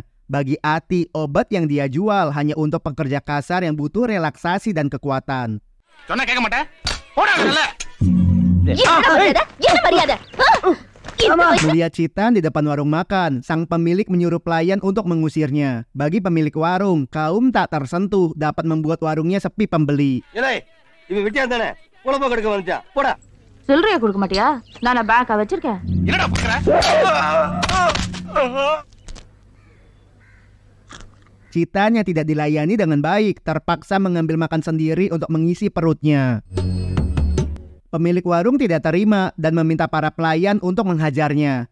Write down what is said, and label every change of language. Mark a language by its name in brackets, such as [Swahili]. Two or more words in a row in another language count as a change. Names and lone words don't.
[Indonesian] Bagi Ati, obat yang dia jual hanya untuk pekerja kasar yang butuh relaksasi dan kekuatan. Melihat Citan di depan warung makan, sang pemilik menyuruh pelayan untuk mengusirnya. Bagi pemilik warung, kaum tak tersentuh dapat membuat warungnya sepi pembeli. [Tamil] சில்லறையா கொடுக்க மாட்டியா? நான் பேங்கா வச்சிருக்கேன். [Indonesian] Citan yang tidak dilayani dengan baik terpaksa mengambil makan sendiri untuk mengisi perutnya. Pemilik warung tidak terima dan meminta para pelayan untuk menghajarnya.